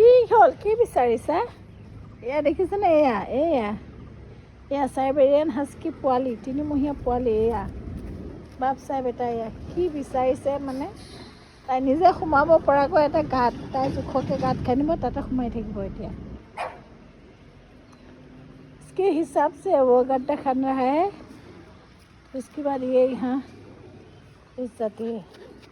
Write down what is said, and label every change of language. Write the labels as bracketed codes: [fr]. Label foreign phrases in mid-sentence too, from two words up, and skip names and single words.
[as] হ'ল কি বিচাৰিছা এয়া দেখিছেনে এয়া চাইবেৰিয়ান হাস্কি পোৱালি 3মহীয়া পোৱালি এয়া বাপ চাই বেটা এয়া কি বিচাৰিছে মানে তাই নিজে সোমাব পৰাকৈ এটা গাঁত তাই জোখকে গাঁত খান্দিব তাতে সোমাই থাকিব এতিয়া [hi] इसके हिसाब से वो गड्ढा खन रहा है उसके बाद ये यहाँ घुस जाती है